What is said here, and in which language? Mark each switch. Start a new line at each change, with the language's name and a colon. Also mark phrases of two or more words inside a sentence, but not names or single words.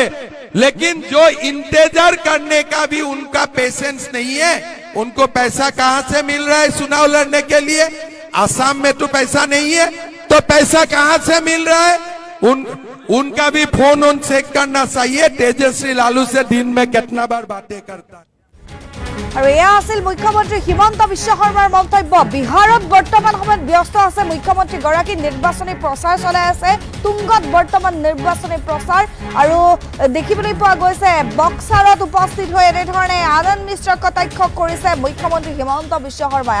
Hindi: लेकिन जो इंतजार करने का भी उनका पेशेंस नहीं है, उनको पैसा कहां से मिल रहा है चुनाव लड़ने के लिए? असम में तो पैसा नहीं है, तो पैसा कहां से मिल रहा है? उनका भी फोन ऑन चेक करना चाहिए, तेजस्वी लालू से दिन में कितना बार बातें करता है।
Assamese: আৰু এয়া আছিল মুখ্যমন্ত্ৰী হিমন্ত বিশ্ব শৰ্মাৰ মন্তব্য। বিহাৰত বৰ্তমান সময়ত ব্যস্ত আছে মুখ্যমন্ত্ৰীগৰাকী, নিৰ্বাচনী প্ৰচাৰ চলাই আছে, তুংগত বৰ্তমান নিৰ্বাচনী প্ৰচাৰ। আৰু দেখিবলৈ পোৱা গৈছে বক্সাৰত উপস্থিত হৈ এনেধৰণে আনন্দ মিশ্ৰক কটাক্ষ কৰিছে মুখ্যমন্ত্ৰী হিমন্ত বিশ্ব শৰ্মাই।